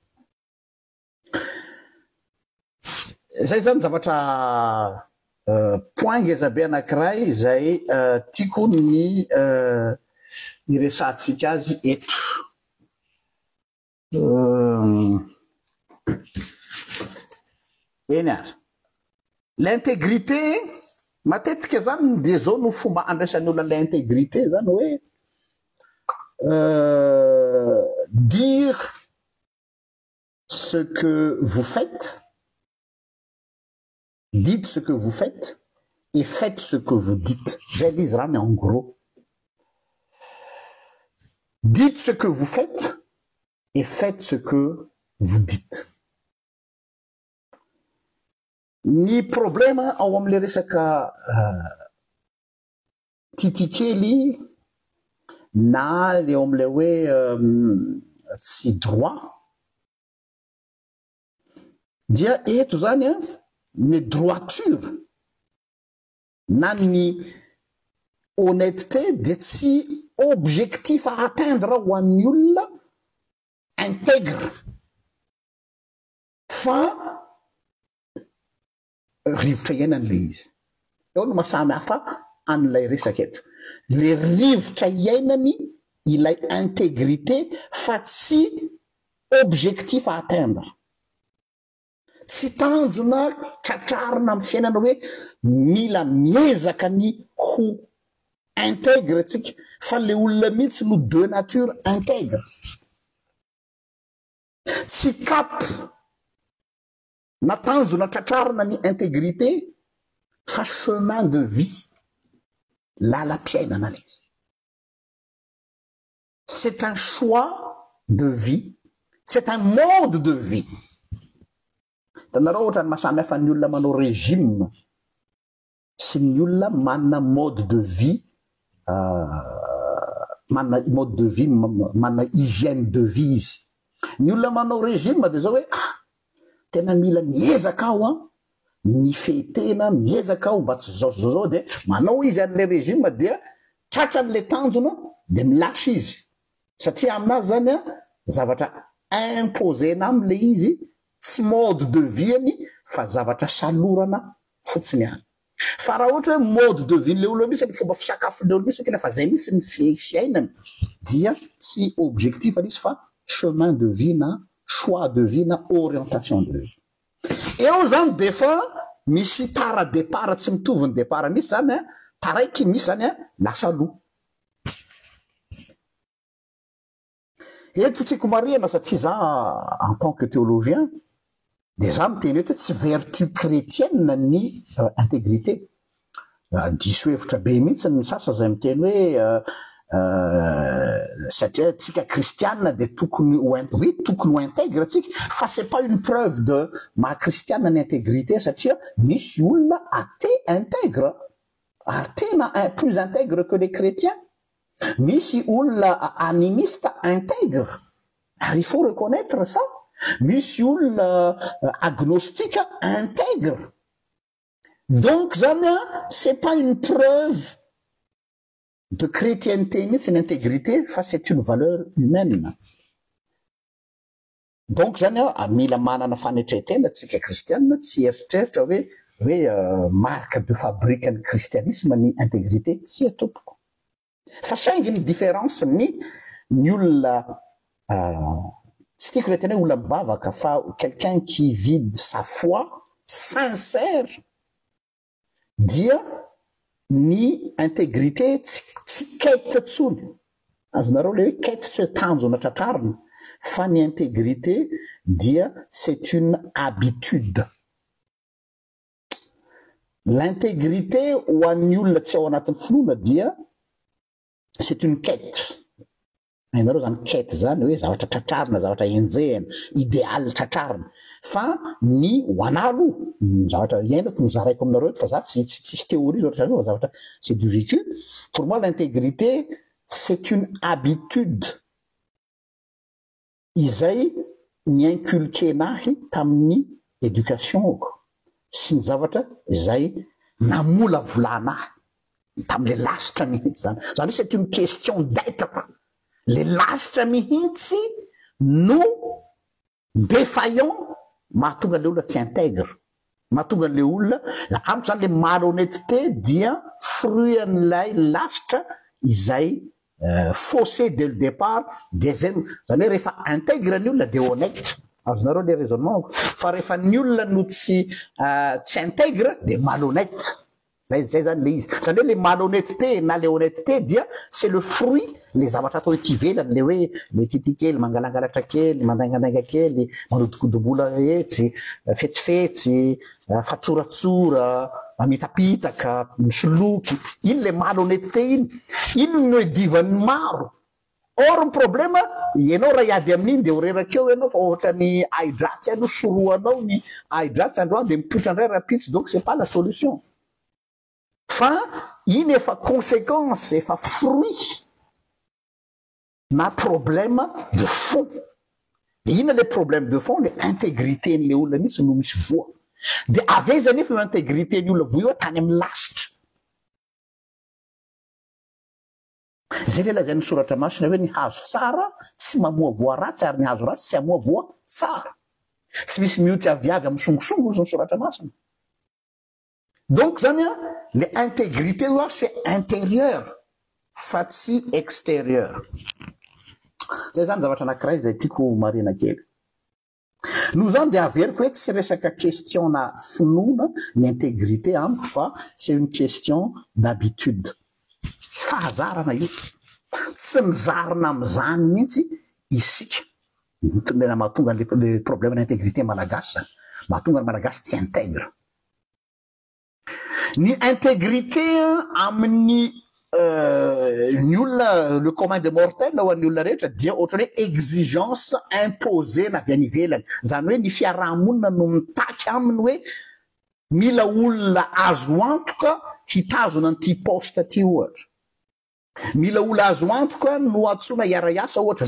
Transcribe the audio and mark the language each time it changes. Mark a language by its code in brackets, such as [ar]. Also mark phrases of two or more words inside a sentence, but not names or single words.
[mg] Zay zany zavatra point ngeza be anankiray zay tiako ny iresantsika azy eto. Eny ary l'intégrité matetika zany de zao no fomba andraisan'ny olona l'intégrité zany hoe [fr] dire ce que vous faites, dites ce que vous faites et faites ce que vous dites. J'ai dit mais en gros, dites ce que vous faites et faites ce que vous dites. [mg] Ni problème ao am'le resaka titikely na le am'le hoe tsy droit dia eto zany ny droiture na ny honnêteté de tsy [fr] objectif à atteindre [mg] ho an'ny olona intègre fa rivotra iainan'le izy. Eo no mahasamy hafa an'ilay resaka eto. Le rivotra iainany ilay intégrité fa tsy [fr] objectif à atteindre. [mg] Tsy tanjona tratrarina amin'ny fiainana hoe mila miezaka ny ho intègre tsika fa le olona mihitsy no [fr] de nature intègre. [mg] Tsy cap na tanjona tratrarina ny intégrité fa [fr] chemin de vie [mg] lala-piainana lay izy. [fr] C'est un choix de vie, c'est un mode de vie. [mg] Tanareo ohatra ny mahasamy hafa ny olona manao régime sy ny olona manana [fr] mode de vie [mg] manana [fr] mode de vie [mg] manana [fr] hygiène de vie [mg] izy. Ny olona manao régime de zao hoe tena mila miezaka aho ny fetena miezaka aho mba tsy zao de manao izy an'le régime dia tratran'le tanjona de milasy izy satria aminazy zany zavatra imposena am'le izy tsy [fr] mode de vie [mg] any fa zavatra salorana fotsiny any. Fa raha ohatra hoe [fr] mode de vie [mg] le olona misy ny fomba fisakafo le olona misy fa zay misy ny fiainany dia tsy objectif izy fa [fr] chemin de vie [mg] na [fr] choix de vie [mg] na [fr] orientation de vie. [mg] Eo zany de fa misy tara départ tsy mitovy ny départ misy zany taraiky misy zany lasa aloha. Eto tiako marihana satria za [fr] en tant que théologien [mg] de za miteny eto tsy [fr] vertu chrétienne [mg] ny intégrité. Diso hevitra be mihitsy ny sasa zay miteny hoe satria tsika kristianina de tokony ho intègre tsika fa [fr] c'est pas une preuve de [mg] ma kristianina ny intégrité satria misy olona athée intègre ary tena [fr] plus intègre que les chrétiens. [mg] Misy olona animiste intègre ary [fr] il faut reconnaître ça. [mg] Misy olona agnostique intègre. [fr] Donc zany c'est pas une preuve de chrétienté, mais c'est une intégrité, c'est une valeur humaine. [mg] Donc zany mila manana fanetretena tsika kristianina tsy eritreritra hoe [fr] marque de fabrique [mg] ny christianisme ny intégrité tsy atopoko. Fa saingy ny différence ny olona tsy tiako le tena olona mivavaka fa [fr] quelqu'un qui vit sa foi sincère [mg] dia ny intégrité tsy quête tsony. Azonareo le hoe quête tsy hoe tanjona tratrarina fa ny intégrité dia [fr] c'est une habitude. [mg] L'intégrité ho an'ny olona tsy ao anatin'ny finoana dia [fr] c'est une quête. [mg] Hainareo zany quête zany hoe zavatra tratrarina, zavatra enjehana, idéal tratrarina. Fa ny ho anà aloha zavatra iainako nozaraiko aminareo fa za tsy théorie zavatra [fr] c'est du vécu. Pour moi l'intégrité c'est une habitude [mg] izay niinculquenahy tamin'ny éducationko sy ny zavatra izay namola volanahy tam'le lasitra mihitsy zany. [fr] Zany c'est une question d'être. [mg] le lasitra mihitsy no défaillant mahatonga le olona tsy intègre, mahatonga le olona amiko zany le malhonnêteté dia fruit an'ilay lasitra izay [fr] faussé dès le départ [mg] de zay zany hoe rehefa intègre ny olona de honnête. Azonareo le raisonnement fa rehefa ny olona no tsy intègre de malhonnête. Zay zany le izy zany hoe le malhonnêteté na le honnêteté dia [fr] c'est le fruit [mg] le zavatra atao ety ivelany le hoe le tity kely mangalangalatra kely mandaingandainga kely manodikodombola etsy fetsifetsy fatsoratsora mitapitaka misoloky iny le malhonnêteté iny no edivan'ny maro. Or ny problème ianao raha iady amin'iny de horerakeo ianao fa ohatra ny aidratsy ano soroanao ny aidratsy androany de mipoitra ndray rapitsy [fr] donc c'est pas la solution [mg] fa iny efa conséquence efa fruit na [fr] problème de fond. [mg] De ina [fr] le problème de fond [mg] le intégrité n'le olona mihitsy no misy voa de avy zany efa io intégrité ny olona voa io tany amin'ny lasitra. Zay le lazany soratra masina hoe ny hazo tsara tsy mamoa voa ratsy ary ny hazo ratsy tsy amoa voa tsara. Tsy misy mioty aviavy amin'ny songosongo ozy ny soratra masina. [fr] Donc zany le intégrité io c'est intérieur [mg] fa tsy [fr] extérieur. [mg] Zay zany zavatra anankiray zay tiako marina kely. Nous zany de averiko hoe tsy resaka question na finoana ny intégrité amiko fa [fr] c'est une question d'habitude. [mg] Fahazarana io tsy mizarina am'izany mihitsy isika mitondena mahatonga le [fr] problème d'intégrité [mg] malagasy mahatonga ny malagasy tsy intègre. Ny intégrité amin'ny ny olona [fr] le commun de mortel [mg] ho an'ny olona rehetra dia ohatra hoe [fr] exigence imposée [mg] na avy any ivelany zany hoe ny fiarahamonina no mitaky aminy hoe mila olona azo antoka hitazona an'ity poste ty ohatra, mila olona azo antoka no antsoina hiara-iasa ohatra.